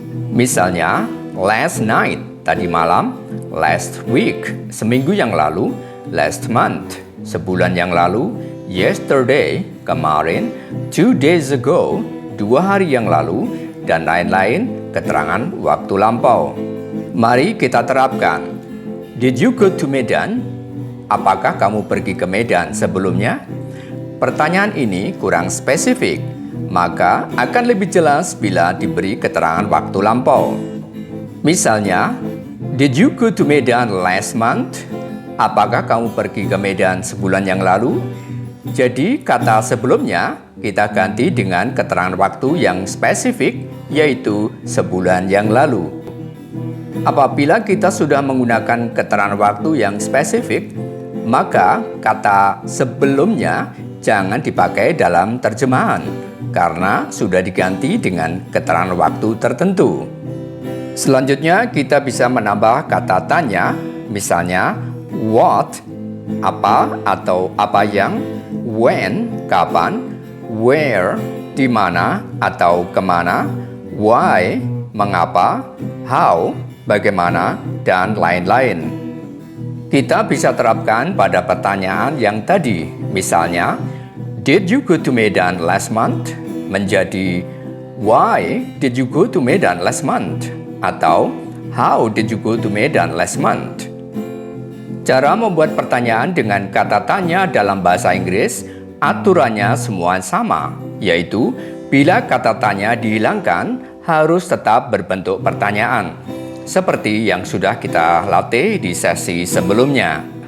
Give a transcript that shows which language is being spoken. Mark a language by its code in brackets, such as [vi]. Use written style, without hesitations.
[id] Misalnya, [en] last night, [id] tadi malam, [en] last week, [id] seminggu yang lalu, [en] last month, [id] sebulan yang lalu, [en] yesterday, [id] kemarin, [en] 2 days ago, [id] 2 hari yang lalu, dan lain-lain keterangan waktu lampau. Mari kita terapkan. [en] Did you go to Medan? [id] Apakah kamu pergi ke Medan sebelumnya? Pertanyaan ini kurang spesifik, maka akan lebih jelas bila diberi keterangan waktu lampau. Misalnya, [en] did you go to Medan last month? [id] Apakah kamu pergi ke Medan sebulan yang lalu? Jadi, kata sebelumnya kita ganti dengan keterangan waktu yang spesifik, yaitu sebulan yang lalu. Apabila kita sudah menggunakan keterangan waktu yang spesifik, maka kata sebelumnya jangan dipakai dalam terjemahan, karena sudah diganti dengan keterangan waktu tertentu. Selanjutnya kita bisa menambah kata tanya, misalnya what, apa atau apa yang, when, kapan, where, di mana atau kemana, why, mengapa, how, bagaimana, dan lain-lain. Kita bisa terapkan pada pertanyaan yang tadi, misalnya [en] did you go to Medan last month? [id] Menjadi [en] why did you go to Medan last month? [id] Atau [en] how did you go to Medan last month? [id] Cara membuat pertanyaan dengan kata tanya dalam bahasa Inggris, aturannya semua sama, yaitu bila kata tanya dihilangkan harus tetap berbentuk pertanyaan, seperti yang sudah kita latih di sesi sebelumnya.